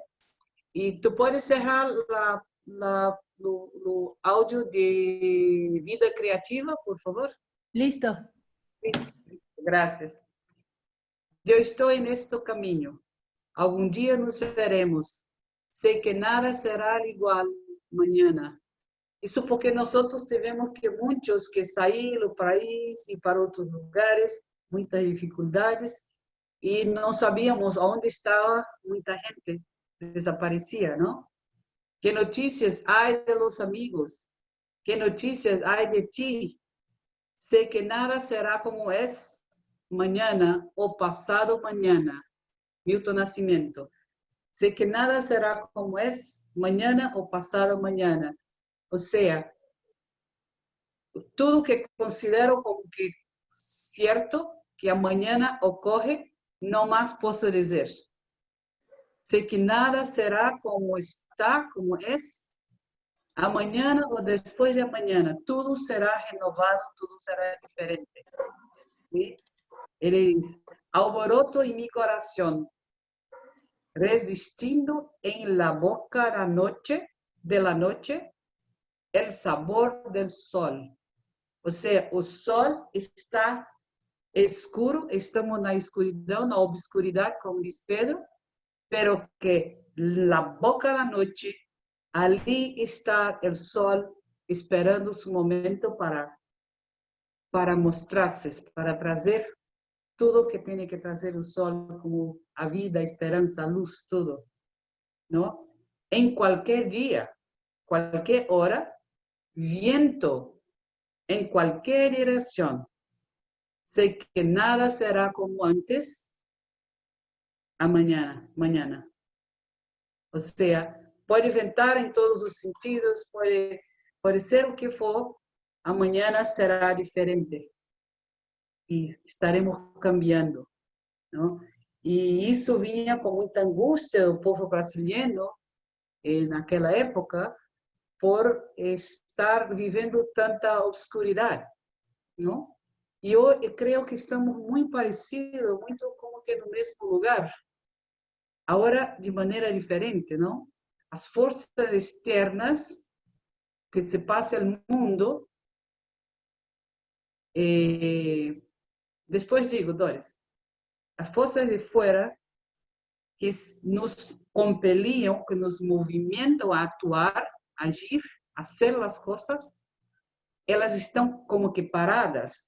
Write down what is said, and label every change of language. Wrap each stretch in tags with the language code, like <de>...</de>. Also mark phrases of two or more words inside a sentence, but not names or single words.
<es>Y tú puedes cerrar lo audio de vida creativa, por favor. Listo. Sí, gracias. Yo estoy en este camino. Algún día nos veremos. Sé que nada será igual mañana.</es> <pt>Isso porque nosotros tivemos que muitos que sair do país e para outros lugares, muitas dificuldades, e não sabíamos onde estava muita gente, desaparecia, não? Que notícias há</pt> <es>de los amigos?</es> <pt>Que notícias há de ti?</pt> <es>Sé que nada será como es mañana o pasado mañana. Milton Nascimento. Sé que nada será como es mañana o pasado mañana. O sea,</es> <pt>tudo que considero como que cierto, que amanhã ocorre, não mais posso dizer. Sei que nada será como está, como é. Amanhã ou depois de amanhã, tudo será renovado, tudo será diferente.</pt> <es>¿Sí?</es> <pt>Ele diz, alboroto em mi coração, resistindo em</pt> <es>la boca de la noche, el sabor del sol.</es> <pt>Ou seja, o sol está escuro, estamos na escuridão, na obscuridade, como diz Pedro,</pt> <es>pero que la boca</es> <pt>da noite, ali está o sol esperando</pt> <es>su momento</es> <pt>para mostrar-se, para trazer tudo que tem que trazer o sol, como a vida, a esperança, a luz, tudo, não? Em qualquer dia, qualquer hora,</pt> <es>viento, en cualquier dirección. Sé que nada será como antes, mañana. O sea, puede ventar en todos los sentidos, puede ser</es> <pt>o que for, amanhã será diferente.</pt> <es>Y estaremos cambiando, ¿no? Y eso vinha con mucha angustia del pueblo brasileño en aquella época por estar viviendo tanta obscuridad, ¿no?</es> <pt>E eu creio que estamos muito parecidos, muito como que no mesmo lugar. Agora, de maneira diferente, não? As forças externas que se passa no mundo, depois digo, Doris, as forças de fora que nos compeliam, que nos movimentam a actuar, agir, fazer as coisas, elas estão como que paradas.</pt>